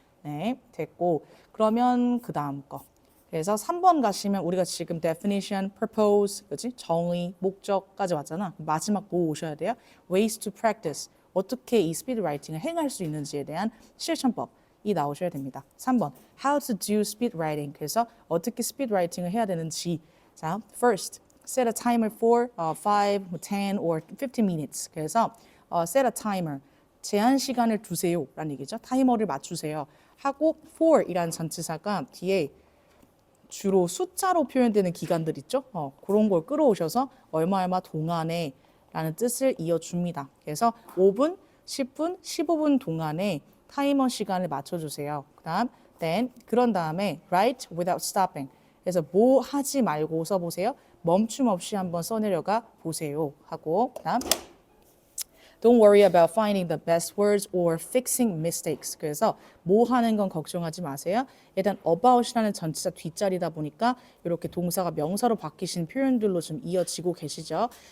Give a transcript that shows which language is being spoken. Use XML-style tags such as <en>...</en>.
<ko>네, 됐고 그러면 그 다음 거. 그래서 3번 가시면 우리가 지금 definition, purpose, 그렇지? 정의, 목적까지 왔잖아. 마지막 뭐 오셔야 돼요?</ko> <en>ways to practice.</en> <ko>어떻게 이 speed writing을 행할 수 있는지에 대한 실천법이 나오셔야 됩니다. 3번</ko> <en>how to do speed writing.</en> <ko>그래서 어떻게 speed writing을 해야 되는지.</ko> <en>자, first set a timer for 5, 10 or 15 minutes.</en> <ko>그래서</ko> <en>set a timer.</en> <ko>제한 시간을 두세요 라는 얘기죠. 타이머를 맞추세요. 하고 for 이라는 전치사가 뒤에 주로 숫자로 표현되는 기간들 있죠. 그런 걸 끌어오셔서 얼마 동안에 라는 뜻을 이어줍니다. 그래서 5분, 10분, 15분 동안에 타이머 시간을 맞춰주세요. 그런 다음에</ko> <en>write without stopping.</en> <ko>그래서 뭐 하지 말고 써보세요. 멈춤 없이 한번 써내려가 보세요. 하고 그다음</ko> <en>Don't worry about finding the best words or fixing mistakes.</en> <ko>그래서 뭐 하는 건 걱정하지 마세요. 일단 about이라는 전치사 뒷자리다 보니까 이렇게 동사가 명사로 바뀌신 표현들로 좀 이어지고 계시죠.</ko>